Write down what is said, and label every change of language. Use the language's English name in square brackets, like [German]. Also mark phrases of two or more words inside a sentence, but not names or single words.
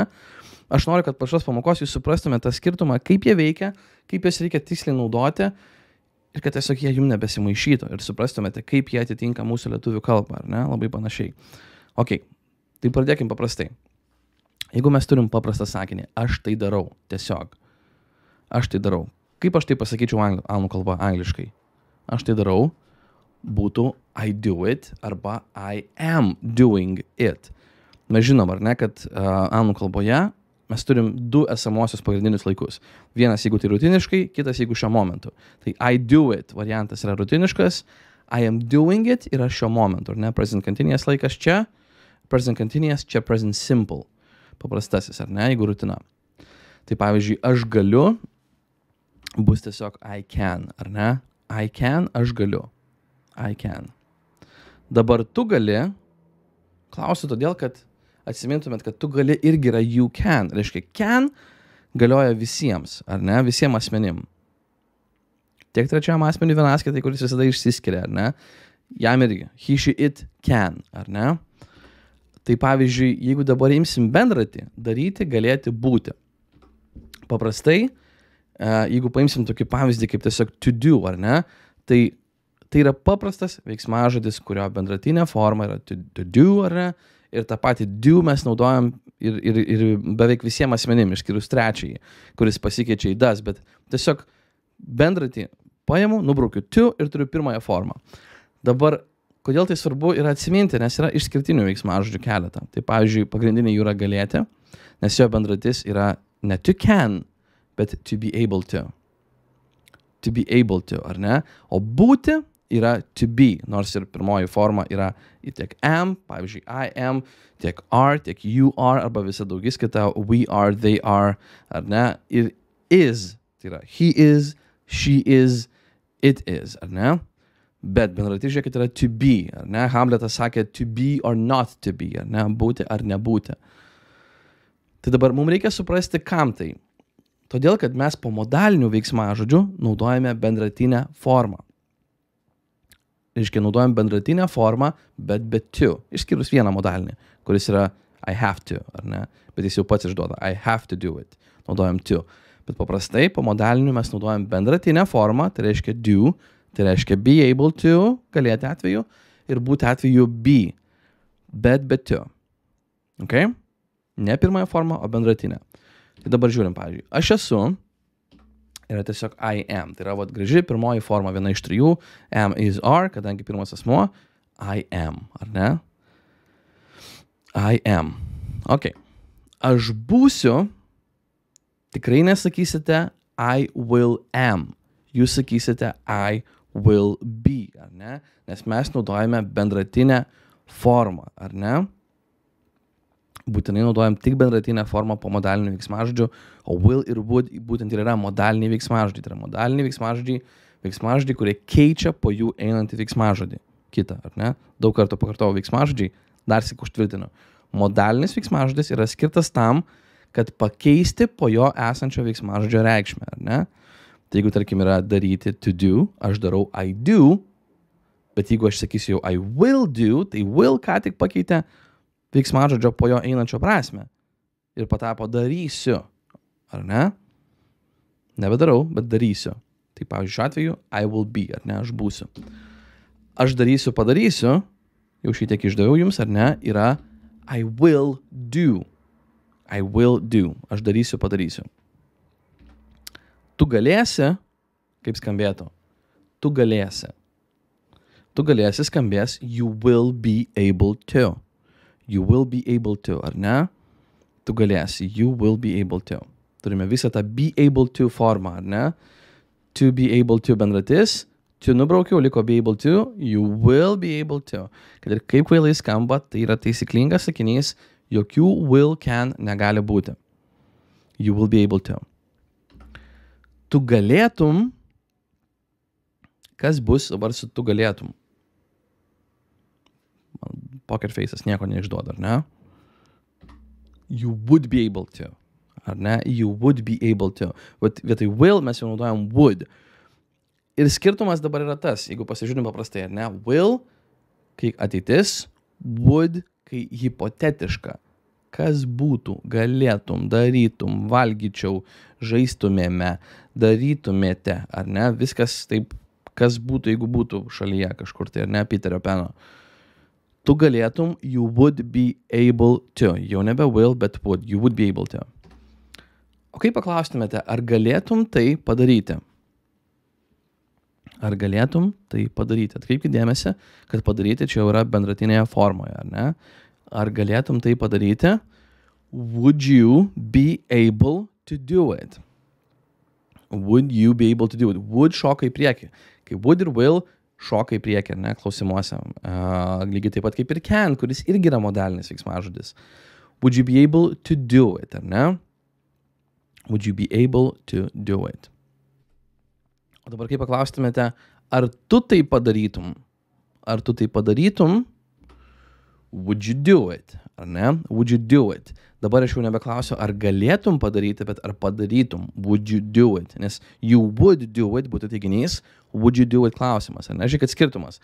[Lithuanian] Aš noriu, kad po šios pamokos jūs suprastumėte tą skirtumą, kaip jie veikia, kaip jas reikia tiksliai naudoti ir kad tiesiog jie jums nebesimaišytų ir suprastumėte, kaip jie atitinka mūsų lietuvių kalbą, ar ne? Labai panašiai. Ok, tai pradėkim paprastai. Jeigu mes turim paprastą sakinį, aš tai darau, tiesiog. Aš tai darau. Kaip aš tai pasakyčiau anglų kalba angliškai? Aš tai darau, būtų [English] I do it [Lithuanian] arba [English] I am doing it. [Lithuanian] Mes žinom, ar ne, kad anglų kalboje mes turim du esamosios pagrindinius laikus. Vienas, jeigu tai rutiniškai, kitas, jeigu šiuo momentu. Tai [English] I do it [Lithuanian] variantas yra rutiniškas, [English] I am doing it [Lithuanian] yra šiuo momentu, ar ne? [English] Present continuous [Lithuanian] laikas čia, [English] present continuous čia present simple. [Lithuanian] Paprastasis, ar ne, jeigu rutina. Tai pavyzdžiui, aš galiu, bus tiesiog [English] I can, [Lithuanian] ar ne? [English] I can, [Lithuanian] aš galiu. [English] I can. [Lithuanian] Dabar tu gali, klausiu todėl, kad atsimintumėt, kad tu gali irgi yra [English] you can. [Lithuanian] Reiškia, can galioja visiems, ar ne? Visiems asmenim. Tiek trečiam asmeniu vienaskaitai, kuris visada išsiskiria, ar ne? Jam irgi. [English] He, she, it, can, [Lithuanian] ar ne? Tai pavyzdžiui, jeigu dabar imsim bendratį, daryti, galėti, būti. Paprastai, jeigu paimsim tokį pavyzdį kaip tiesiog [English] to do, [Lithuanian] ar ne? Tai yra paprastas veiksmažodis, kurio bendratinė forma yra [English] to do, [Lithuanian] ar ne? Ir tą patį do mes naudojam ir beveik visiems asmenim, išskyrus trečiąjį, kuris pasikeičia į does, bet tiesiog bendratį paimu, nubraukiu to ir turiu pirmąją formą. Dabar, kodėl tai svarbu yra atsiminti, nes yra išskirtinių veiksmažodžių keletą. Tai pavyzdžiui, pagrindiniai jų yra galėti, nes jo bendratis yra ne [English] to can, [Lithuanian] bet [English] to be able to. To be able to, [Lithuanian] ar ne? O būti yra [English] to be, [Lithuanian] nors ir pirmoji forma yra tiek am, pavyzdžiui, [English] I am, tiek are, tiek you are, [Lithuanian] arba visa daugiskaita [English] we are, they are, [Lithuanian] ar ne? [English] Ir is, [Lithuanian] tai yra [English] he is, she is, it is, [Lithuanian] ar ne? Bet bendratis, žiūrėkit, yra [English] to be, [Lithuanian] ar ne? [English] Hamletas sakė to be or not to be, [Lithuanian] ar ne? Būti ar nebūti. Tai dabar mums reikia suprasti, kam tai. Todėl, kad mes po modalinių veiksmažodžių naudojame bendratinę formą. Reiškia, naudojam bendratinę formą, bet be to. Išskyrus vieną modalinį, kuris yra [English] I have to, [Lithuanian] ar ne? Bet jis jau pats išduoda [English] I have to do it. [Lithuanian] Naudojam to. Bet paprastai po modalinių mes naudojam bendratinę formą, tai reiškia do, tai reiškia [English] be able to, [Lithuanian] galėti atveju, ir būti atveju be. Bet be to. Ok? Ne pirmąją formą, o bendratinę. Tai dabar žiūrim, pavyzdžiui, aš esu, yra tiesiog [English] I am. [Lithuanian] Tai yra vat graži pirmoji forma, viena iš trijų, [English] am, is, are, [Lithuanian] kadangi pirmas asmuo, [English] I am, [Lithuanian] ar ne? [English] I am. [Lithuanian] Ok. Aš būsiu, tikrai nesakysite [English] I will am. [Lithuanian] Jūs sakysite [English] I will be, [Lithuanian] ar ne? Nes mes naudojame bendratinę formą, ar ne? Būtinai naudojam tik bendratinę formą po modalinių veiksmažodžių, o will ir would būtent ir yra modaliniai veiksmažodžiai. Tai yra modaliniai veiksmažodžiai, kurie keičia po jų einantį veiksmažodį. Kitą, ar ne? Daug kartų pakartojau veiksmažodžiai, dar sik užtvirtinu. Modalinis veiksmažodis yra skirtas tam, kad pakeisti po jo esančio veiksmažodžio reikšmę, ar ne? Tai jeigu, tarkim, yra daryti [English] to do, [Lithuanian] aš darau [English] I do, [Lithuanian] bet jeigu aš sakysiu jau [English] I will do, [Lithuanian] tai will ką tik pakeitė veiksmažodžio po jo einančio prasme ir patapo darysiu, ar ne? Nebedarau, bet darysiu. Tai pavyzdžiui, šiuo atveju [English] I will be, [Lithuanian] ar ne? Aš būsiu. Aš darysiu, padarysiu, jau šitiek išdaviau jums, ar ne? [English] Yra I will do. I will do. [Lithuanian] Aš darysiu, padarysiu. Tu galėsi, kaip skambėtų? Tu galėsi. tu galėsi skambės [English] you will be able to. You will be able to, [Lithuanian] ar ne? Tu galėsi, [English] you will be able to. [Lithuanian] Turime visą tą [English] be able to [Lithuanian] formą, ar ne? [English] To be able to bendratis, to nubraukiau, liko be able to, you will be able to. [Lithuanian] Kad ir kaip kvailai skamba, tai yra taisyklingas sakinys, jokių will, can negali būti. [English] You will be able to. [Lithuanian] Tu galėtum, kas bus dabar su tu galėtum? [English] Poker faces [Lithuanian] nieko neišduoda, ar ne? [English] You would be able to. [Lithuanian] Ar ne? [English] You would be able to. [Lithuanian] Bet vietoj will mes jau naudojam would. Ir skirtumas dabar yra tas, jeigu pasižiūrim paprastai, ar ne? Will, kai ateitis, would, kai hipotetiška. Kas būtų, galėtum, darytum, valgyčiau, žaistumėme, darytumėte, ar ne? Viskas taip, kas būtų, jeigu būtų šalyje kažkur, tai ar ne, Peterio Peno. Tu galėtum, [English] you would be able to. [Lithuanian] Jau nebe [English] will, bet would. You would be able to. [Lithuanian] O kaip paklaustumėte, ar galėtum tai padaryti? Ar galėtum tai padaryti? Atkreipkite dėmesį, kad padaryti čia jau yra bendratinėje formoje, ar ne? Ar galėtum tai padaryti? [English] Would you be able to do it? Would you be able to do it? [Lithuanian] Would šoka į priekį. Kai would ir will šoka į priekį, ar ne, klausimuose. Lygiai taip pat kaip ir can, kuris irgi yra modalinis veiksmažodis. [English] Would you be able to do it, [Lithuanian] ar ne? [English] Would you be able to do it? [Lithuanian] O dabar kaip paklaustumėte, ar tu tai padarytum? Ar tu tai padarytum? [English] Would you do it? [Lithuanian] Ar ne? [English] Would you do it? [Lithuanian] Dabar aš jau nebeklausiu, ar galėtum padaryti, bet ar padarytum. [English] Would you do it? Nes you would do it [Lithuanian] būtų teiginys, [English] would you do it [Lithuanian] klausimas. Ar ne? Žiūrėk, kad skirtumas.